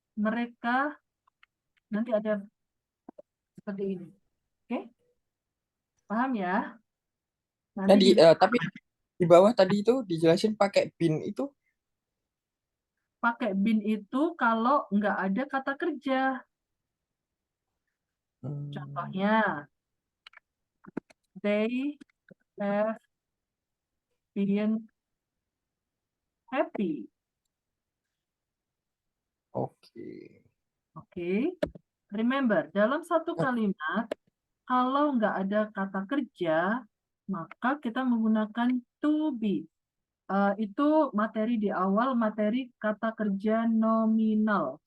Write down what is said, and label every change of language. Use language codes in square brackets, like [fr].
[id] Mereka nanti ada seperti ini. Oke? Paham ya? Nanti Tapi di bawah tadi itu dijelasin pakai bin itu. pakai bin itu kalau nggak ada kata kerja. [en] Contohnya, they have been happy. [id] Oke. Oke. Remember, dalam satu kalimat, kalau nggak ada kata kerja, maka kita menggunakan to be. Itu materi di awal, materi kata kerja nominal.